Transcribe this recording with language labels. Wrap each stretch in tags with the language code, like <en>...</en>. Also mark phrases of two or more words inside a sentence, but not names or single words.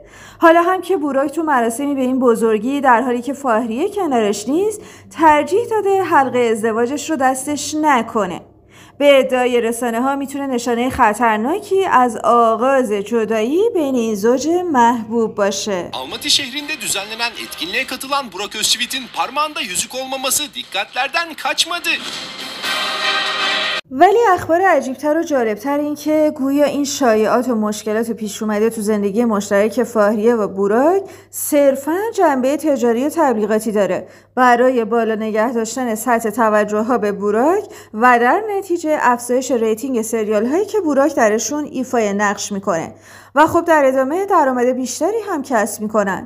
<fa>حالا هم که بوراک تو مراسمی به این بزرگی در حالی که فاهریه کنارش نیست ترجیح داده حلقه ازدواجش رو دستش نکنه. به ادعای رسانه‌ها میتونه nişane خطرناکی از آغاز جدایی بین این زوج محبوب باشه.</fa> <tr>Almaty şehrinde düzenlenen etkinliğe katılan Burak Özçivit'in parmağında yüzük olmaması dikkatlerden kaçmadı.</tr> <fa>ولی اخبار عجیبتر و جالبتر این که گویا این شایعات و مشکلات پیش اومده تو زندگی مشترک فاهریه و بوراک صرفاً جنبه تجاری و تبلیغاتی داره برای بالا نگه داشتن سطح توجه ها به بوراک و در نتیجه افزایش ریتینگ سریال هایی که بوراک درشون ایفای نقش میکنه و خب در ادامه درآمد بیشتری هم کسب میکنن.</fa>